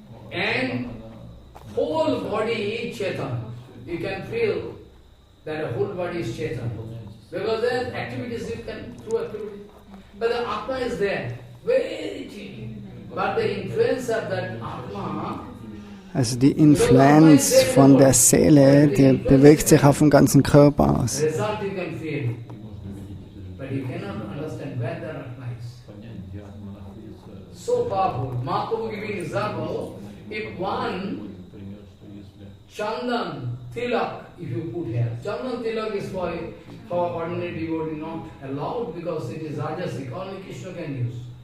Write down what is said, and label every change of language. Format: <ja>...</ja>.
<en>And whole body is Chetan. You can feel that the whole body is Chetan. Because there are activities you can do activities. But the Atma is there, very teeny. But the influence of that Atma,</en> <de>Also die Influenz von der Seele, die bewegt sich auf den ganzen Körper aus.</de> <en>result you can feel. But you cannot understand where the Atma is. So powerful. Mahaprabhu giving example, if one Chandan tilak, if you put here, Chandan tilak is for ordinary devotee not allowed because it is rajasic, only Krishna can use.</en>